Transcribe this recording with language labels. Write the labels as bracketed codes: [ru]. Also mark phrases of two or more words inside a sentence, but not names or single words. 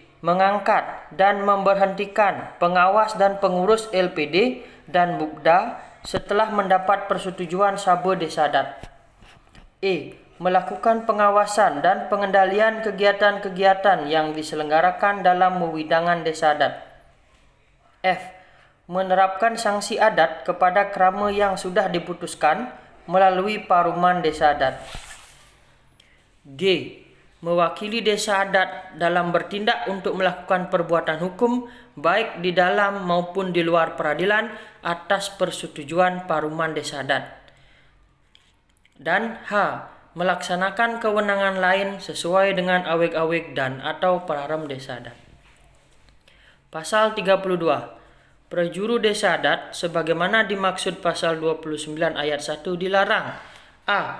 [id] Mengangkat dan memberhentikan pengawas dan pengurus LPD dan Bupda setelah mendapat persetujuan sabe desa adat, E. Melakukan pengawasan dan pengendalian kegiatan-kegiatan yang diselenggarakan dalam wewidangan desa adat, F. Menerapkan sanksi adat kepada kerama yang sudah diputuskan melalui paruman desa adat, G. Mewakili desa adat dalam bertindak untuk melakukan perbuatan hukum baik di dalam maupun di luar peradilan atas persetujuan paruman desa adat, Dan H. Melaksanakan kewenangan lain sesuai dengan aweg-aweg dan atau Pararem Desa Adat. Pasal 32. Prajuru Desa Adat sebagaimana dimaksud pasal 29 ayat 1 dilarang: A.